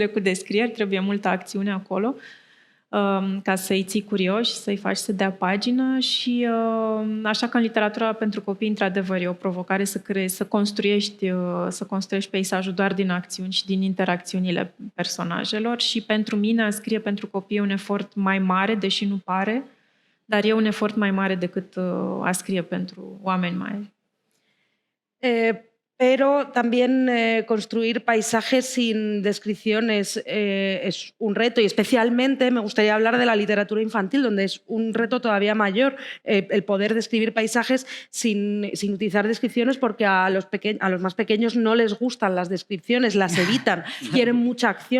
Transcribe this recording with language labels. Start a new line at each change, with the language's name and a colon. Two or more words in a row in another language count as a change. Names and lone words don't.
Romanian: cu descrieri, trebuie multă acțiune acolo ca să-i ții curioși, să-i faci să dea pagină și așa că în literatura pentru copii, într-adevăr, e o provocare să construiești peisajul doar din acțiuni și din interacțiunile personajelor și pentru mine a scrie pentru copii e un efort mai mare, deși nu pare, dar e un efort mai mare decât a scrie pentru oameni mari.
Spanish: Pero también construir paisajes sin descripciones es un reto y especialmente me gustaría hablar de la literatura infantil, donde es un reto todavía mayor el poder describir paisajes sin utilizar descripciones porque a los más pequeños no les gustan las descripciones, las evitan, quieren mucha acción.